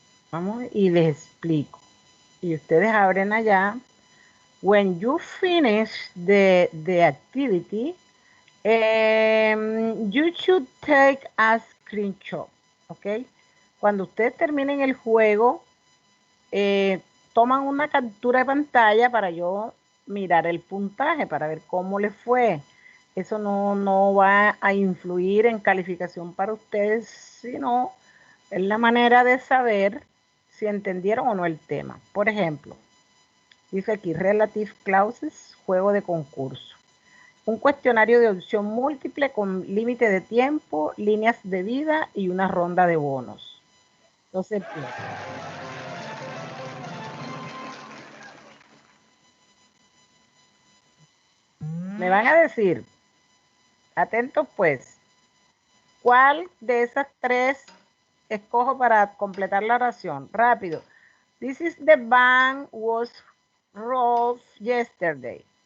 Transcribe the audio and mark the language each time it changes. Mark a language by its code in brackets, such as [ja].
[es] Vamos y les explico. Y ustedes abren allá. [en] When you finish the activity, you should take a screenshot. Ok. [es] Cuando ustedes terminen el juego, toman una captura de pantalla para yo mirar el puntaje, para ver cómo les fue. Eso no va a influir en calificación para ustedes, sino es la manera de saber si entendieron o no el tema. Por ejemplo, Dice aquí, Relative Clauses, juego de concurso. Un cuestionario de opción múltiple con límite de tiempo, líneas de vida y una ronda de bonos. Entonces, me van a decir, atentos pues, ¿cuál de esas tres escojo para completar la oración? Rápido. [en] This is the bank was rolled yesterday.